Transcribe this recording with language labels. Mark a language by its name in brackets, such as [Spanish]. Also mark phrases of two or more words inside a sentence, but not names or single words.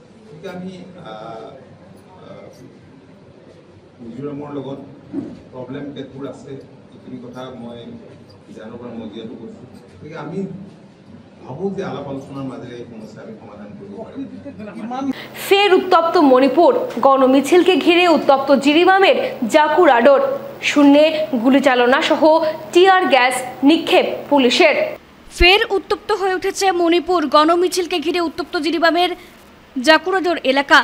[Assamese] গতিকে আমি মিজোৰামৰ লগত প্ৰব্লেম কেতবোৰ আছে, এইখিনি কথা মই জানো পৰা মজিয়াটো কৈছোঁ। গতিকে আমি ভাবোঁ যে আলাপ আলোচনাৰ মাজেৰে এই সমস্যা আমি সমাধান কৰিব পাৰিম। [Bangla] ফের উত্তপ্ত মণিপুর, গণমিছিলকে ঘিরে উত্তপ্ত জিরিবামের জাকুরাডোর, শূন্যে গুলিচালনা সহ টিয়ার গ্যাস নিক্ষেপ পুলিশের। ফের উত্তপ্ত হয়ে উঠেছে মণিপুর, গণমিছিলকে ঘিরে উত্তপ্ত জিরিবামের জাকুরাডোর এলাকা।